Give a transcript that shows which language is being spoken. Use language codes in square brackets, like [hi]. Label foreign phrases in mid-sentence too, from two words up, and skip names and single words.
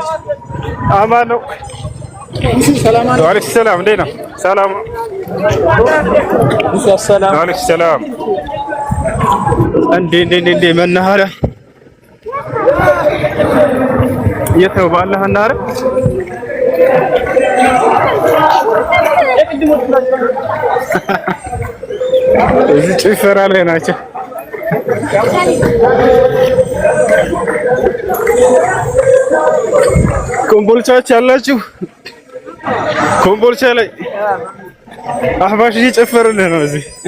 [am] አማን ነው። [ar] وعليك السلام [am] እንዴት ነው? ሰላም ነው። [ar] وعليك السلام [am] እንዴ መናኸሪያ የት ነው? ባለህ መናኸሪያ እዚህ ጭፈራ ላይ ናቸው። ኮምቦልቻዎች ያላችሁ ኮምቦልቻ ላይ አህባሽ እየጨፈሩልህ ነው እዚህ።